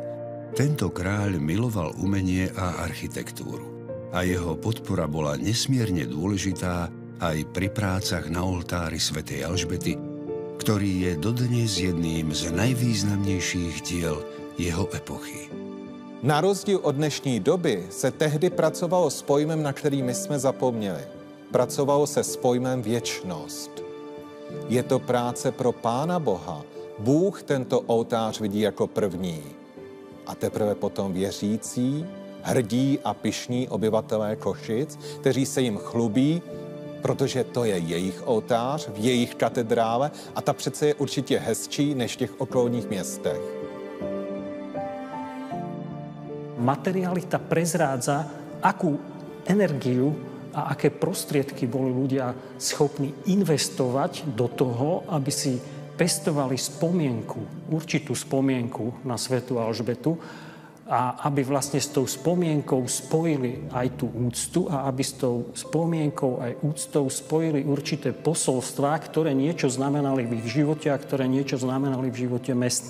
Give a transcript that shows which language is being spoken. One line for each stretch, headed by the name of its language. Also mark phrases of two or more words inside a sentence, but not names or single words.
Slovak: Tento kráľ miloval umenie a architektúru a jeho podpora bola nesmierne dôležitá aj pri prácach na oltári svätej Alžbety, ktorý je dodnes jedným z najvýznamnejších diel jeho epochy.
Czech: Na rozdíl od dnešní doby se tehdy pracovalo s pojmem, na který my jsme zapomněli. Pracovalo se s pojmem věčnost. Je to práce pro Pána Boha. Bůh tento oltář vidí jako první. A teprve potom věřící, hrdí a pyšní obyvatelé Košic, kteří se jim chlubí, protože to je jejich oltář v jejich katedrále a ta přece je určitě hezčí než v těch okolních městech.
Slovak: Materialita prezrádza, akú energiu a aké prostriedky boli ľudia schopní investovať do toho, aby si pestovali spomienku, určitú spomienku na svätú Alžbetu a aby vlastne s tou spomienkou spojili aj tú úctu a aby s tou spomienkou aj úctou spojili určité posolstvá, ktoré niečo znamenali v ich živote a ktoré niečo znamenali v živote mesta.